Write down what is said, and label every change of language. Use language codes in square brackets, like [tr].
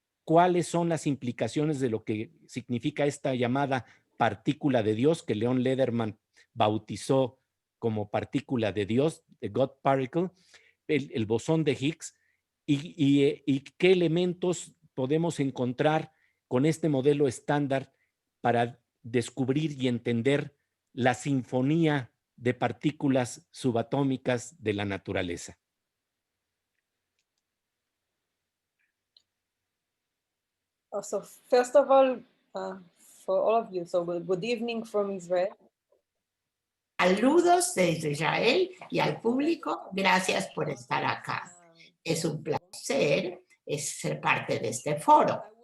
[es] ¿Cuáles son las implicaciones de lo que significa esta llamada partícula de Dios que Leon Lederman bautizó como partícula de Dios, [en] the God Particle, [es] el bosón de Higgs, y qué elementos podemos encontrar con este modelo estándar para descubrir y entender la sinfonía de partículas subatómicas de la naturaleza? [en] So first of all, for all of you, so good evening from Israel. [es] Saludos desde Israel y al público, gracias por estar acá. Es un placer ser parte de este foro.